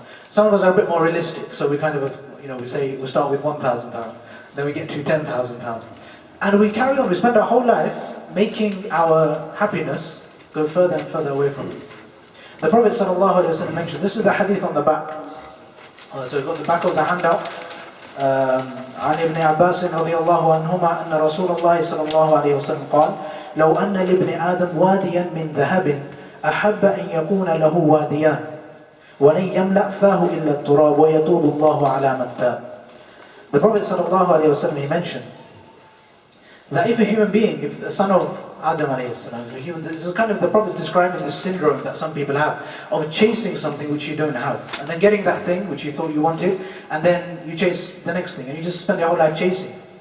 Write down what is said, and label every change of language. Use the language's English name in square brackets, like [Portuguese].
[English] Some of us are a bit more realistic, so we kind of, we say we start with £1,000, then we get to £10,000. And we carry on, we spend our whole life making our happiness go further and further away from us. The Prophet ﷺ mentioned, this is the hadith on the back. So we've got the back of the handout. [Arabic] عن ابن عباس رضي الله عنهما أن رسول الله صلى الله عليه وسلم قال لو أن لابن آدم واديا من ذهب أحب أن يكون له واديان ولن يملأ فاه إلا التراب ويتوب الله على من تاب. [English] The Prophet [Arabic] صلى الله عليه وسلم, [English] he mentioned that if a human being, if the son of Adam alayhi salam, this is kind of the Prophet describing this syndrome that some people have of chasing something which you don't have, and then getting that thing which you thought you wanted, and then you chase the next thing, and you just spend your whole life chasing.